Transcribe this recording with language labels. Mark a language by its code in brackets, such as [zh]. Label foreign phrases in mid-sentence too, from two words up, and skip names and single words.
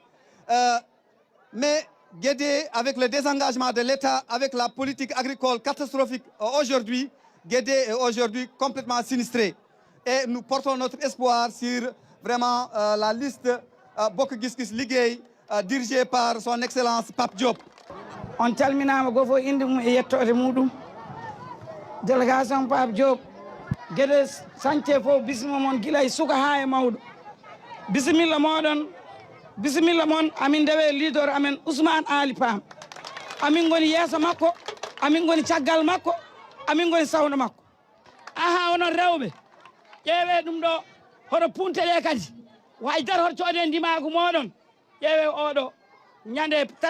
[fr] Mais Guédé, avec le désengagement de l'État, avec la politique agricole catastrophique aujourd'hui, Guédé est aujourd'hui complètement sinistré. Et nous portons notre espoir sur vraiment la liste Bokk Gis Gis Liggéey dirigée par son excellence Pape Diop. [ff] On calminama gofo inde mum e yettode muɗum délégation Pape Diop gueɗe sañte fof bisimilla moon gila e suka ha e mawɗo bisimilla moɗon bisimilla moon amin ndewe leader amen Ousmane Ali Pam amin goni yeeso makko amin goni caggal makko amin goni sawno makko aha onon rewɓe ƴeewe ɗum ɗo hoto punte ɗe kadi way dar hoto coode ndimagu moɗon ƴeewe oɗo ñande